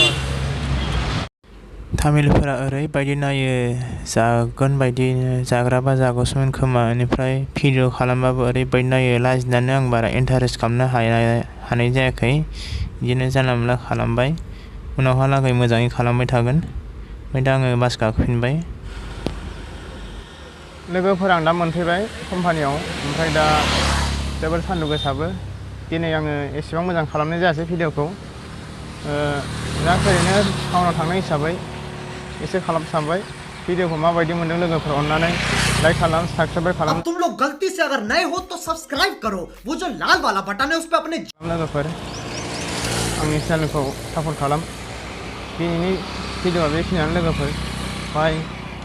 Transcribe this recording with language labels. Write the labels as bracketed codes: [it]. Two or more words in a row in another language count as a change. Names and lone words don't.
[brx] तामिलफोरा ओरैबायदि नायो जागोन बायदि जाग्राबा जागौसोमोन खोमा बेनिफ्राय भिडिअ खालामबाबो ओरैबायदि नायो लाजिनानै आं बारा इन्टारेस्ट खालामनो हानाय जायाखै बिदिनो जानला मोनला खालामबाय उनावहालागै मोजाङै खालामबाय थागोन ओमफ्राय दा आङो बास गाखोफिनबाय लोगोफोर आं दा मोनफैबाय कम्पानियाव ओमफ्राय दा जोबोर सान्दुं गोसाबो दिनै आङो एसेबां मोजां खालामनाय जायासै भिडिअखौ दा ओरैनो टाउनाव थांनाय हिसाबै इसे खालाम सानबाय [hi] वीडियो को [brx] माबायदि मोनदों लोगोफोर अन्नानै लाइक खालाम सब्सक्राइब खालाम [hi] तुम लोग गलती से अगर नए हो तो सब्सक्राइब करो वो जो लाल वाला बटन है उस पे अपने [brx] लोगोफोर आंनि चेनेलखौ सापर्ट खालाम दिनैनि भिडिअआ बेखिनियानो लोगोफोर बाय